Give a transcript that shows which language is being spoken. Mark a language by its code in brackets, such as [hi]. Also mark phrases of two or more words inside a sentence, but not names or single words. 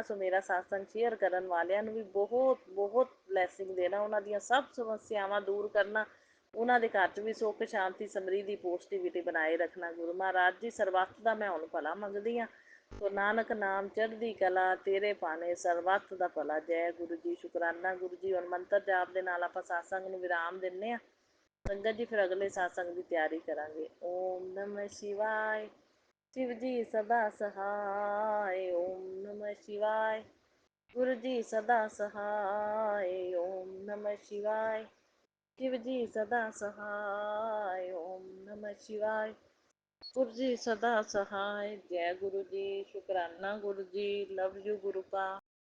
[pa] ਸੋ ਮੇਰਾ ਸਾਸੰਗ ਸ਼ੇਅਰ ਕਰਨ ਵਾਲਿਆਂ ਨੂੰ ਵੀ ਬਹੁਤ ਬਹੁਤ ਬਲੈਸਿੰਗ ਦੇਣਾ, ਉਹਨਾਂ ਦੀਆਂ ਸਭ ਸਮੱਸਿਆਵਾਂ ਦੂਰ ਕਰਨਾ, ਉਹਨਾਂ ਦੇ ਘਰ 'ਚ ਵੀ ਸੁੱਖ ਸ਼ਾਂਤੀ ਸਮਰਿੱਧੀ ਪੋਜ਼ਿਟਿਵਿਟੀ ਬਣਾਏ ਰੱਖਣਾ। ਗੁਰੂ ਮਹਾਰਾਜ ਜੀ ਸਰਬੱਤ ਦਾ ਮੈਂ ਹੁਣ ਭਲਾ ਮੰਗਦੀ ਹਾਂ। ਸੋ ਨਾਨਕ ਨਾਮ ਚੜ੍ਹਦੀ ਕਲਾ ਤੇਰੇ ਭਾਣੇ ਸਰਬੱਤ ਦਾ ਭਲਾ। ਜੈ ਗੁਰੂ ਜੀ। ਸ਼ੁਕਰਾਨਾ ਗੁਰੂ ਜੀ। ਹੁਣ ਮੰਤਰ ਜਾਪ ਦੇ ਨਾਲ ਆਪਾਂ ਸਾਸੰਗ ਨੂੰ ਵਿਰਾਮ ਦਿੰਦੇ ਹਾਂ ਸੰਗਤ ਜੀ, ਫਿਰ ਅਗਲੇ ਸਾਸੰਗ ਦੀ ਤਿਆਰੀ ਕਰਾਂਗੇ। [sa] ओम नमः शिवाय। [hi] शिव जी सदा सहाय। [sa] ओम नमः शिवाय। [hi] गुरु जी सदा सहाय। [sa] ओम नमः शिवाय। [hi] शिव जी सदा सहाय। [sa] ओम नमः शिवाय। [hi] गुरु जी सदा सहाय। जय गुरु जी। शुकराना गुरु जी। [en] love you [hi] गुरु का।